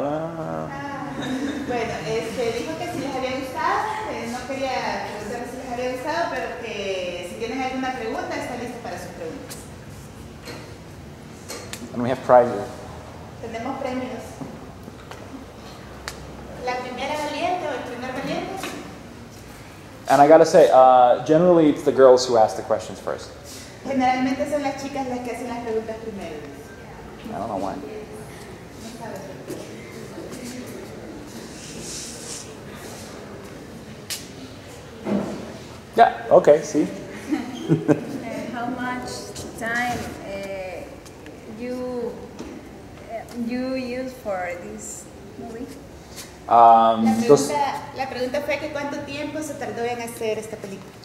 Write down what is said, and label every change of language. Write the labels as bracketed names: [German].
[Spanish] Bueno, dijo que si les había gustado, no quería preguntar si les había gustado, pero que si tienen alguna pregunta, está listo para sus preguntas. [English] And we have prizes. [Spanish] Tenemos premios. La primera valiente o el primer valiente. [English] And I gotta say, generally it's the girls who ask the questions first. [Spanish] Generalmente son las chicas las que hacen las preguntas primero. [English] I don't know why. Yeah, okay, see. How much time you use for this movie? [Spanish] La pregunta fue que cuánto tiempo se tardó en hacer esta película.